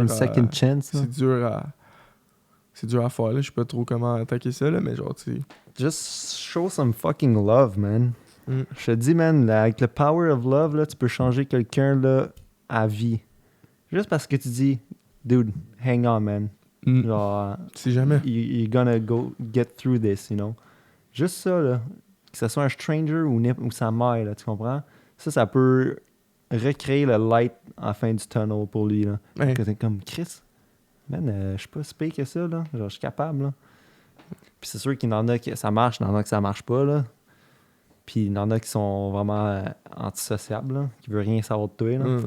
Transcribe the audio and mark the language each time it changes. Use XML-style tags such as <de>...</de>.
<fr>une</fr> <en>second chance,</en> <fr>là. C'est dur à faire, là. Je sais pas trop comment attaquer ça, là, mais genre, tu sais.</fr> <en>Just show some fucking love, man. Mm.</en> <fr>Je te dis, man, là, avec le</fr> <en>power of love,</en> <fr>là, tu peux changer quelqu'un là, à vie. Juste parce que tu dis,</fr> <en>dude, hang on, man.</en> <fr>Genre, C'est jamais.</fr> <en>you're gonna go get through this, you know.</en> <fr>Juste ça, là. Que ce soit un stranger ou sa mère, là, tu comprends? Ça peut recréer le light en fin du tunnel pour lui, là. Ouais. Que t'es comme, Chris, man, je suis pas si pire que ça, là. Genre, je suis capable, là. Puis c'est sûr qu'il y en a que ça marche, il y en a que ça marche pas, là. Puis il y en a qui sont vraiment antisociables, là, qui veulent rien savoir de toi, là.</fr>